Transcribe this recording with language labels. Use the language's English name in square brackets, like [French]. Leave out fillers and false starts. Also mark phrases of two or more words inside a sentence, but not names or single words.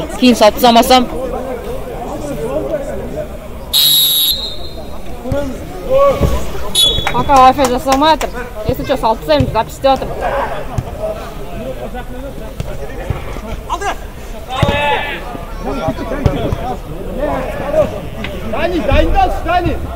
[Kazakh] Кейін салып тастамасам. Пока Wi-Fi жасалмай атыр. [Russian] Если что, [Kazakh] салып тастаймыз, запись істеп атыр. Дани, дайындалшы, Дани!